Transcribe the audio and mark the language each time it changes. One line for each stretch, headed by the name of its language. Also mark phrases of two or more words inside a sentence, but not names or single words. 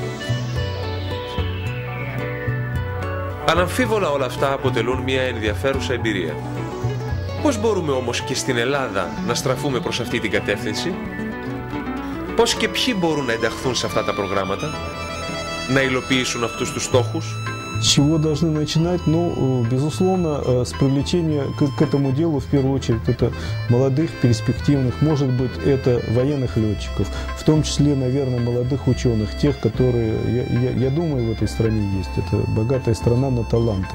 Greek: Αναμφίβολα όλα αυτά αποτελούν μια ενδιαφέρουσα εμπειρία. Πώς μπορούμε όμως και στην Ελλάδα να στραφούμε προς αυτή την κατεύθυνση? Πώς και ποιοι μπορούν να ενταχθούν σε αυτά τα προγράμματα, να υλοποιήσουν αυτούς τους στόχους?
Russian: С чего должны начинать? Ну, безусловно, с привлечения к этому делу, в первую очередь, это молодых, перспективных, может быть, это военных летчиков, в том числе, наверное, молодых ученых, тех, которые, я думаю, в этой стране есть. Это богатая страна на таланты.